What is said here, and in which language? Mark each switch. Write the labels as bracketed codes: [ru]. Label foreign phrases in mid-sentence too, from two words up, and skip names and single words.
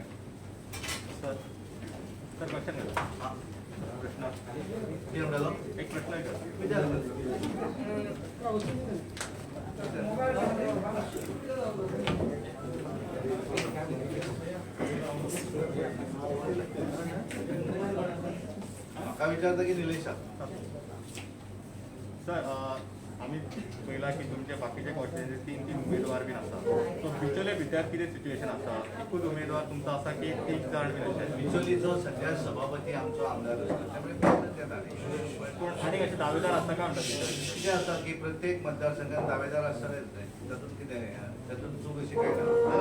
[mr] सर सर लक्षात घ्या हां प्रश्न किती म्हणालो एक प्रश्न का विचारता की निलेशा [kok] सर आम्ही पहिला की तुमच्या बाकीच्या कॉन्स्टिट्युएन्सी तीन उमेदवार बीन आसा सो बिचोले भितर कितें सिच्युएशन आसा एकूच उमेदवार तुमचो आसा की एक जाण बीन अशें बिचोलीचो सध्या सभापती आमचो आमदार आसा त्यामुळे प्रयत्न येता पूण आनीक अशे दावेदार आसता काय म्हणटा कितें आसा की प्रत्येक मतदारसंघात दावेदार आसतलेच न्हय तातूंत कितें तातूंत चूक अशी काय ना